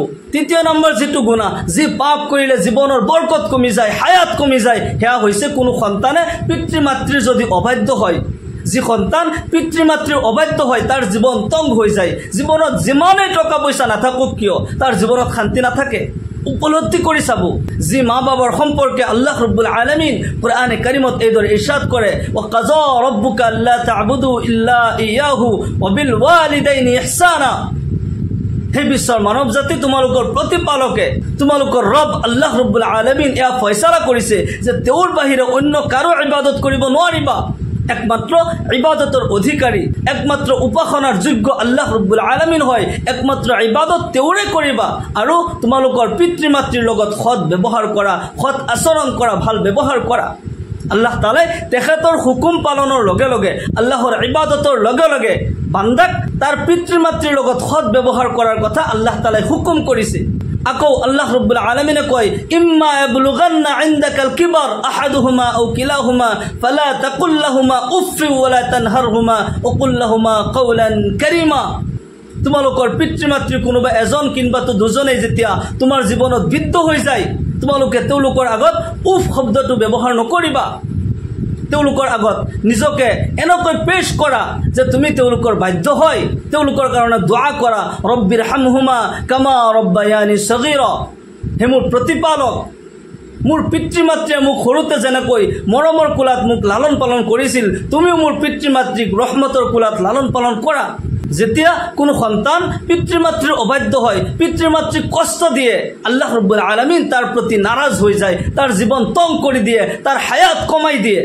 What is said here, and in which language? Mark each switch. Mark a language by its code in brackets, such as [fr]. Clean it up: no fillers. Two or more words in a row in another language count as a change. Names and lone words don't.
[as] তৃতীয় নম্বৰ যিটো গুনাহ, যি পাপ কৰিলে জীৱনৰ বৰকত কমি যায়, হায়াত কমি যায়, সেয়া হৈছে কোনো সন্তানে পিতৃ মাতৃৰ যদি অবাধ্য হয়। যি সন্তান পিতৃ মাতৃৰ অবাধ্য হয় তাৰ জীৱন তং হৈ যায়। জীৱনত যিমানেই টকা পইচা নাথাকক কিয় তাৰ জীৱনত শান্তি নাথাকে। উপলব্ধি কৰি চাব, যি মা বাবাৰ সম্পৰ্কে আল্লাহ ৰব্বুল আলামিন কোৰআনে কাৰিমত এইদৰে ইৰশাদ কৰে, [ar] وقضى ربك ألا تعبدوا إلا إياه وبالوالدين إحسانا. [as] হে বিশ্বৰ মানৱ জাতি, তোমালোকৰ প্ৰতিপালকে, তোমালোকৰ ৰব আল্লাহ ৰব্বুল আলামিন এয়া ফয়সালা কৰিছে যে তেওঁৰ বাহিৰে অন্য কাৰো ইবাদত কৰিব নোৱাৰিবা। একমাত্ৰ ইবাদতৰ অধিকাৰী, একমাত্ৰ উপাসনাৰ যোগ্য আল্লাহ ৰব্বুল আলামিন হয়। একমাত্ৰ ইবাদত তেওঁৰে কৰিবা আৰু তোমালোকৰ পিতৃ মাতৃৰ লগত সৎ ব্যৱহাৰ কৰা, সৎ আচৰণ কৰা, ভাল ব্যৱহাৰ কৰা। আল্লাহ তাআলাই তেখেতৰ হুকুম পালনৰ লগে লগে, আল্লাহৰ ইবাদতৰ লগে লগে বান্দাক তাৰ পিতৃ মাতৃৰ লগত সৎ ব্যৱহাৰ কৰাৰ কথা আল্লাহ তাআলাই হুকুম কৰিছে। আকৌ আল্লাহ ৰব্বুল আলামিনে কয়, [ar] إما يبلغن عندك الكبر أحدهما أو كلاهما فلا تقل لهما أف ولا تنهرهما وقل لهما قولا كريما. [as] তোমালোকৰ পিতৃ মাতৃ কোনোবা এজন কিংবা তো দুজনেই যেতিয়া তোমাৰ জীৱনত বৃদ্ধ হৈ যায়, তোমালোকে তেওঁলোকৰ আগত উফ শব্দটো ব্যৱহাৰ নকৰিবা। তেওঁলোকৰ আগত নিজকে এনেকৈ পেশ কৰা যে তুমি তেওঁলোকৰ বাধ্য হয়। তেওঁলোকৰ কাৰণে দোয়া কৰা, [ar] رب ارحمهما كما ربياني صغيرا. [as] হে মোৰ প্ৰতিপালক, মোৰ পিতৃ মাতৃয়ে মোক সৰুতে যেনেকৈ মৰমৰ কোলাত মোক লালন পালন কৰিছিল, তুমিও মোৰ পিতৃ মাতৃক ৰহমতৰ কোলাত লালন পালন কৰা। যেতিয়া কোনো সন্তান পিতৃ মাতৃৰ অবাধ্য হয়, পিতৃ মাতৃক কষ্ট দিয়ে, আল্লাহ ৰব্বুল আলামিন তাৰ প্ৰতি নাৰাজ হৈ যায়, তাৰ জীৱন তং কৰি দিয়ে, তাৰ হায়াত কমাই দিয়ে।